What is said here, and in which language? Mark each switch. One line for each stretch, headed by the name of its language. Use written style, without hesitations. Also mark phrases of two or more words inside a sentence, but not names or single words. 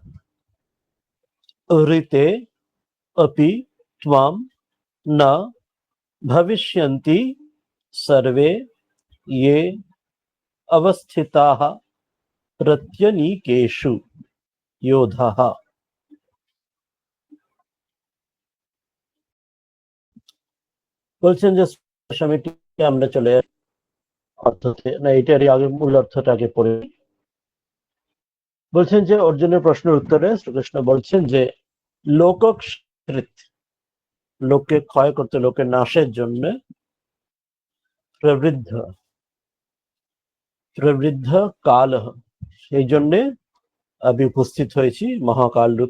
Sanskrit: ऋते अपि त्वां न भविष्यन्ति सर्वे ये अवस्थिताः प्रत्यनीकेषु योधाः।
Bangla: বলছেন যে স্বামীটিকে আমরা চলে অর্থতে না, এটারই আগে মূল অর্থটা আগে পড়ে। বলছেন যে অর্জুনের প্রশ্নের উত্তরে শ্রীকৃষ্ণ বলছেন যে লোককৃত, লোককে ক্ষয় করতে, লোকের নাশের জন্য প্রবৃদ্ধ প্রবৃদ্ধ কাল, সেই জন্যে আমি উপস্থিত হয়েছি মহাকাল রূপে।